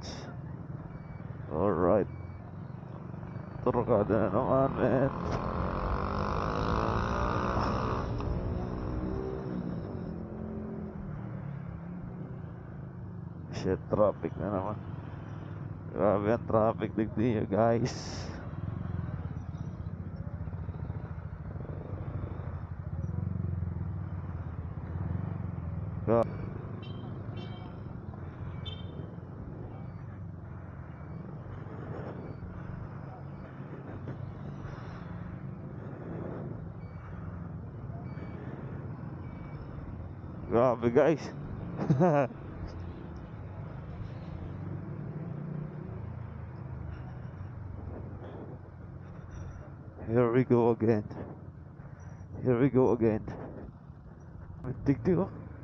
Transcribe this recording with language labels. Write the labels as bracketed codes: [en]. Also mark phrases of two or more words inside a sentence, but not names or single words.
[en] Alright. [bik] Turkada na naman, man. Shit, traffic na naman. Grabe ang traffic digdi guys. Go. Grabe guys. [en] Here we go again. Here we go again. [bik] Digdi oh.